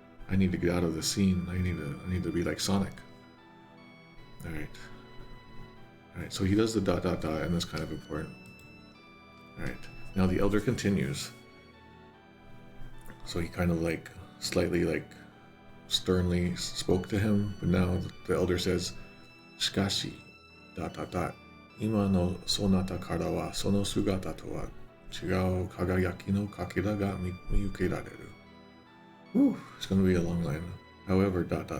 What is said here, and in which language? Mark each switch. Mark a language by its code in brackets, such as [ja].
[en] I need to get out of the scene. I need to be like Sonic. Alright. Alright, so he does the ... and that's kind of important. Alright. Now the elder continues. So he kind of like slightly like sternly spoke to him, but now the elder says, Shikashi ... [ja] 今のそなたからはその姿とは違う輝きのかけらが見受けられる。 [en] Whew, it's gonna be a long line. However, ...